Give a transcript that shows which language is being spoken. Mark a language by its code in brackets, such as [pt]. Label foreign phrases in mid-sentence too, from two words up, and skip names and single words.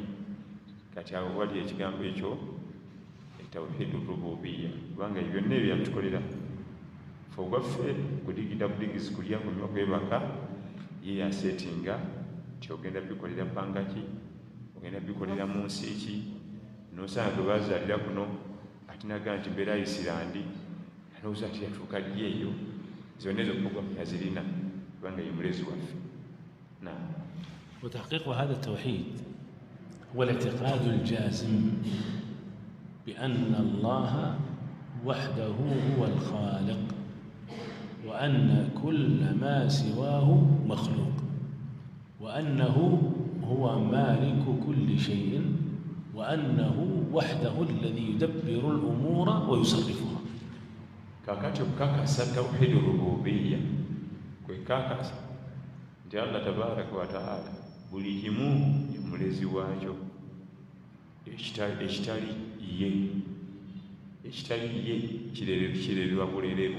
[lg] Kati awo wali ekigambo ekyo [ar] توحيد الربوبية, [lg] kubanga ebyo byonna ebyo yatukolera fe ogwaffe kudigida budigisi, kulya kunywa, kwebaka, ye yasetinga nti ogenda bikolera bbanga ki, ogenda bikolera mu nsi ki. Nosanga gwe bazaalira kuno ate naga nti mbeera Isirandi, alowooza nti yatuuka ddi eyo. Zonna ezo pogulamu yazirina kubanga ye mulezi waffe. [ar] وتحقيق هذا التوحيد هو الاعتقاد الجازم بأن الله وحده هو الخالق، وأن كل ما سواه مخلوق، وأنه هو مالك كل شيء، وأنه وحده الذي يدبر الأمور ويصرفها. [lg] kakati okukakasa [ar] توحيد الربوبية [lg] kwe kakasa nti [ar] الله تبارك وتعالى [lg] buli kimu ye mulezi waakyo, ekitali ye kirererwa bulererwa.